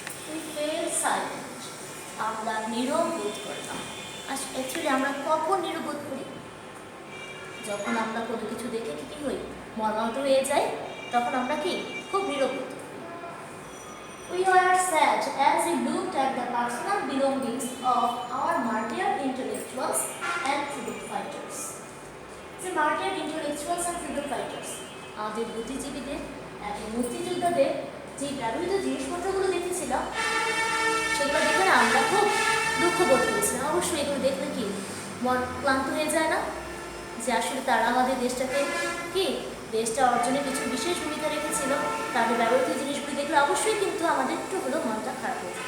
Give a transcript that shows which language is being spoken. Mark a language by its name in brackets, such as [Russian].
[English] we fell silent, [Bangla] আমরা নীরব বোধ করলাম। অ্যাকচুয়ালি আমরা কখন নীরব বোধ করি? যখন আমরা কোনো কিছু দেখে কি হই, মর্মাহত হয়ে যাই, তখন আমরা কি খুব নীরব বোধ করি। [English] We were sad as we looked at the personal belongings of our martyred intellectuals and freedom fighters. The martyred intellectuals and freedom fighters, [Bangla] আমাদের বুদ্ধিজীবীদের এবং মুক্তিযোদ্ধাদের যে ব্যবহৃত জিনিসপত্রগুলো দেখেছিলাম, সেগুলো দেখে না আমরা খুব দুঃখ বোধ করেছিলাম। অবশ্যই এগুলো দেখলে কি মন ক্লান্ত হয়ে যায় না? যে আসলে তারা আমাদের দেশটাকে কি দেশটা অর্জনে কিছু বিশেষ ভূমিকা রেখেছিল, তাদের ব্যবহৃত জিনিসগুলি দেখলে অবশ্যই কিন্তু আমাদের একটু হলেও মনটা খারাপ হয়েছে।